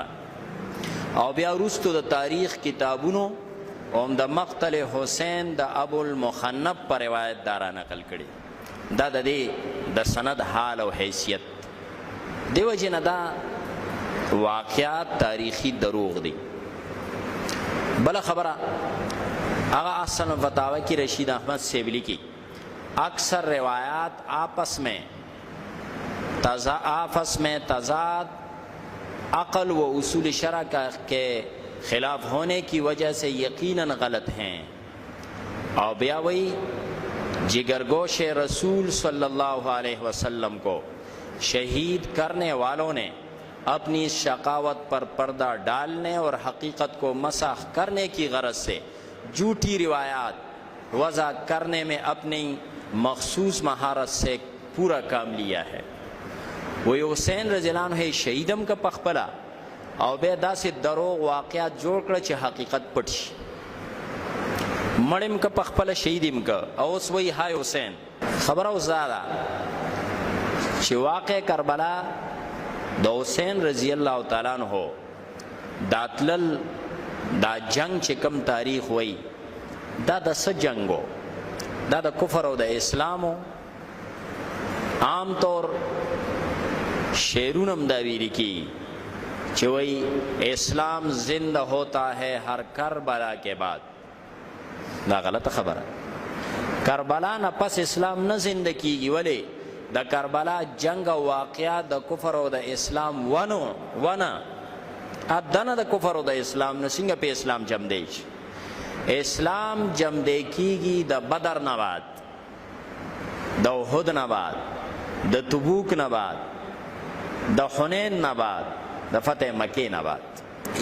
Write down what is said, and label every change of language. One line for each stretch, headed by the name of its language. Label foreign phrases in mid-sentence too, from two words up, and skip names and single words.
Pashto: او بیا وروستو د تاریخ کتابونو هم د مقتل حسین د ابو المخنف په روایت دا را نقل کړي، دا د دې د سند حال او حیثیت دی وجې نه دا واقعات تاریخی دروغ دی۔ بل خبره هغه
Urdu: احسن الفتاوی کی رشید احمد سیبلی کی اکثر روایات آپس میں تضاد عقل و اصول شرع کے خلاف ہونے کی وجہ سے یقیناً غلط ہیں، اور بیا وہی جگرگوش رسول صلی اللہ علیہ وسلم کو شہید کرنے والوں نے اپنی شقاوت پر پردہ ڈالنے اور حقیقت کو مسخ کرنے کی غرض سے جھوٹی روایات وضع کرنے میں اپنی مخصوص مہارت سے پورا کام لیا ہے۔
Pashto: وہی حسین رضی اللہ عنہ شہیدم کا پخپلا او بیا داسې دروغ واقعات جوړ کړه چې حقیقت پټ شي، مړم که پخپله شهیدم که، او اوس وایي های حسین۔ خبره اوس دا ده چې واقع کربلا د حسین رضی الله تعالی عنہ دا تلل دا جنگ چې کم تاریخ وای دا د څه جنګو، دا د کفر او د اسلامو، عام طور شعرونه هم دا ویلي کی چې وای
Urdu: اسلام زندہ ہوتا ہے ہر کربلا کے بعد،
Pashto: دا غلط خبره، کربلا نه پس اسلام نه زنده کیږي، ولی د کربلا جنگ او واقعات د کفر او د اسلام ونه ادنه د کفر او د اسلام نه څنګه په اسلام جم دی؟ اسلام جم دی کیږي د بدر نه بعد، د احد نه بعد، د تبوک نه بعد، د حنین نه بعد، د فتح مکې نه بعد۔